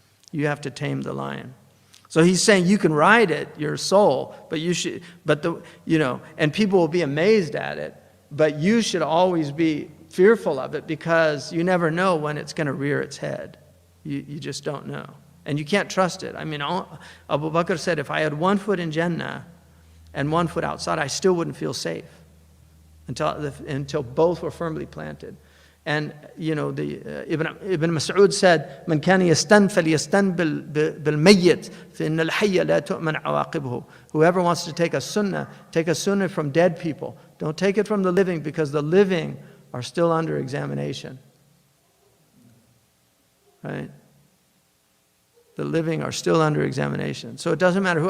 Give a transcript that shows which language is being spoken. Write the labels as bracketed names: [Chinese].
[English] You have to tame the lion. So he's saying you can ride it, your soul, but you should, and people will be amazed at it, but you should always be fearful of it because you never know when it's going to rear its head. You just don't know. And you can't trust it. I mean, Abu Bakr said, if I had 1 foot in Jannah and 1 foot outside, I still wouldn't feel safe until both were firmly planted. And, Ibn Mas'ud said, [Arabic] من كان يستن فليستن بالميت فإن الحي لا تؤمن عواقبه. [English] Whoever wants to take a sunnah from dead people. Don't take it from the living because the living are still under examination. Right? The living are still under examination. So it doesn't matter who.